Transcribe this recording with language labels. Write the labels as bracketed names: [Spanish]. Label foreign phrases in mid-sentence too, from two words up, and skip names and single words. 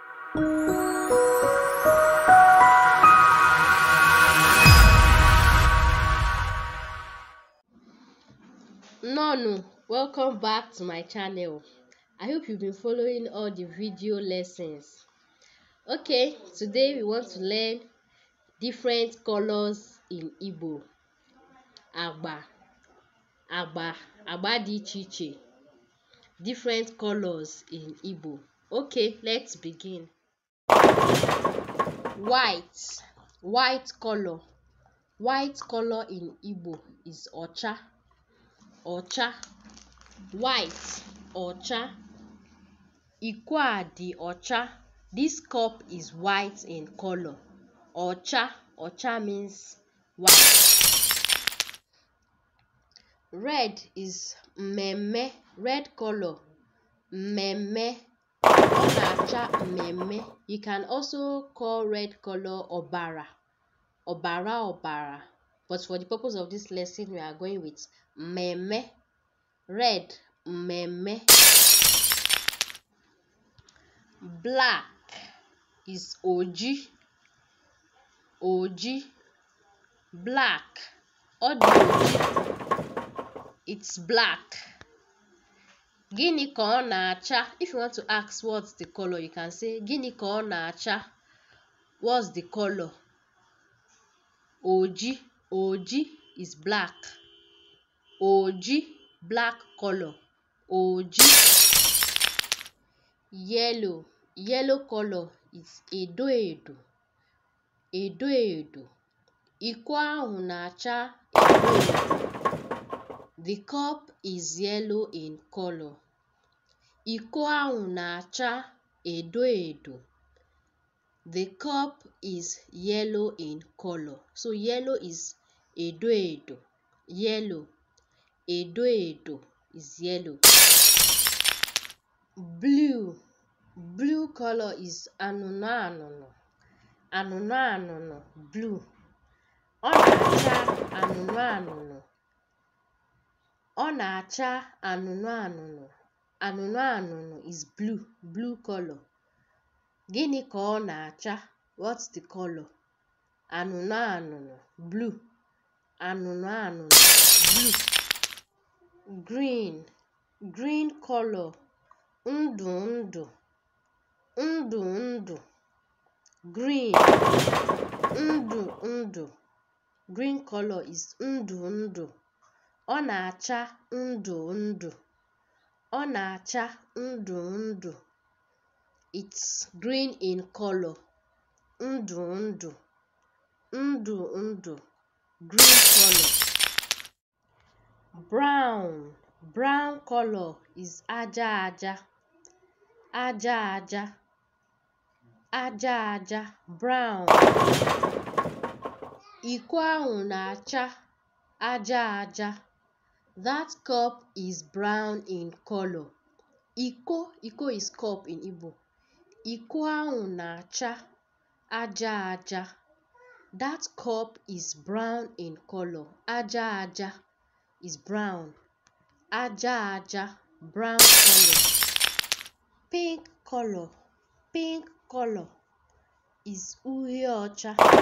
[English] Nonu, welcome back to my channel. I hope you've been following all the video lessons. Okay, today we want to learn different colors in Igbo. [Igbo] Agba, agba di iche iche. [English] Different colors in Igbo. Okay, let's begin. White color. White color in Igbo is ocha. White, ocha. [Igbo] Iko a di ocha. [English] This cup is white in color. Ocha means white. Red is mmemme. Red color, [Igbo] mmemme. Ọ na-acha mmemme. [English] You can also call red color obara. [Igbo] Obara. [English] But for the purpose of this lesson, we are going with mmemme. Red, mmemme. Black is oji. Black. [Igbo] Ọ dị oji. [English] It's black. [Igbo] Gịnị ka ọ na-acha? [English] If you want to ask what's the color, you can say [Igbo] gịnị ka ọ na-acha? [English] What's the color? Oji. Oji is black. Oji, black color. [Igbo] Oji. Yellow. [English] Yellow color is [Igbo] edo. Iko ahụ na-acha edo. [English] The cup is yellow in color. [Igbo] Iko ahụ na-acha edo. [English] The cup is yellow in color. So yellow is edo. Yellow. Edo is yellow. Blue. Blue color is anụnụ. [Igbo] Blue. Ọ na-acha anụnụ. [English] Anụnụ is blue. Blue color. [Igbo] Gịnị ka ọ na-acha? [English] What's the color? [Igbo] Anụnụ. Blue. Anụnụ. Blue. [English] Green. Green color. [Igbo] Ndụ. Green. Ndụ. [English] Green color is ndụ. [Igbo] Ọ na-acha ndụ. [English] It's green in color. Ndụ. Green color. Brown. Brown color is aja. Brown. [Igbo] Iko ahụ na-acha aja. [English] That cup is brown in color. Iko is cup in Igbo. [Igbo] Iko ahụ na-acha aja. [English] That cup is brown in color. Aja is brown. Aja, brown color. Pink color is uhie ọcha.